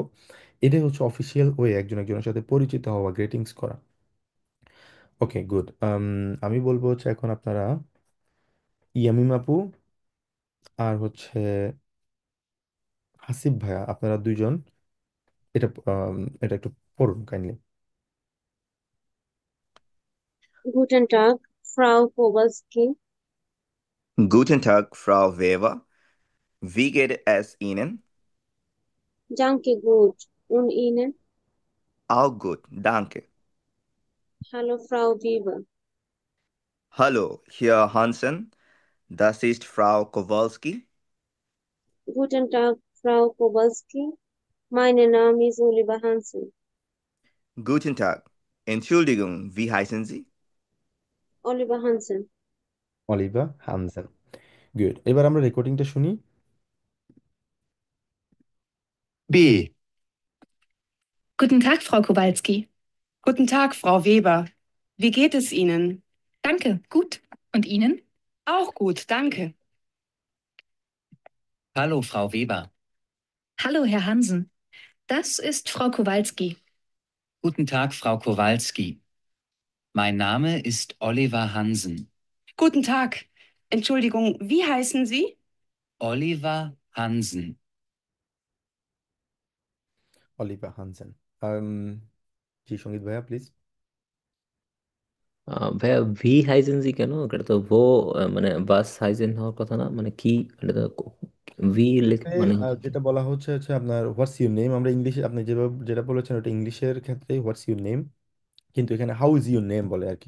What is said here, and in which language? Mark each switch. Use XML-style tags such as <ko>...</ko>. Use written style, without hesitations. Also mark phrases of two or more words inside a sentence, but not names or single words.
<bn>এটাই হচ্ছে</bn> <en>official way</en> <bn>একজন একজনের সাথে পরিচিত হওয়া, গ্রেটিংস করা।</bn> <en>okay good.</en> <bn>আমি বলবো হচ্ছে এখন আপনারা ইয়ামিম আপু আর হচ্ছে হাসিব ভাইয়া, আপনারা দুইজন এটা এটা একটু পড়ুন কাইন্ডলি।</bn> <de>Guten Tag, Frau Kowalski. Guten Tag, Frau Weber. Wie geht es Ihnen? Danke gut. Und Ihnen? Auch gut, danke. Hallo, Frau Weber. Hallo, hier Hansen. Das ist Frau Kowalski. Guten Tag, Frau Kowalski. Mein Name ist Oliver Hansen. Guten Tag. Entschuldigung, wie heißen Sie? Oliver Hansen.</de> <bn>অলিভা হানসেন। গুড, এবার আমরা রেকর্ডিংটা শুনি। B.</bn> <de>Guten Tag, Frau Kowalski. Guten Tag, Frau Weber. Wie geht es Ihnen? Danke, gut. Und Ihnen? Auch gut, danke. Hallo, Frau Weber. Hallo, Herr Hansen. Das ist Frau Kowalski. Guten Tag, Frau Kowalski. Mein Name ist Oliver Hansen. Guten Tag. Entschuldigung, wie heißen Sie? Oliver Hansen.</de> <bn>অলিভা হানসেন। জি, সঙ্গীত ভাইয়া প্লিজ। ভাইয়া</bn> <de>wie heißen Sie</de> <bn>কেন? এটা তো ভো মানে</bn> <de>was heißen</de> <bn>হওয়ার কথা না, মানে কি এটা তো ভি এক্ষেত্রে মানে যেটা বলা হচ্ছে হচ্ছে আপনার</bn> <en>what's your name.</en> <bn>আমরা ইংলিশে আপনি যেভাবে যেটা বলেছেন ওটা ইংলিশের ক্ষেত্রে</bn> <en>what's your name,</en> <bn>কিন্তু এখানে</bn> <en>how is your name</en> <bn>বলে আর কি।</bn>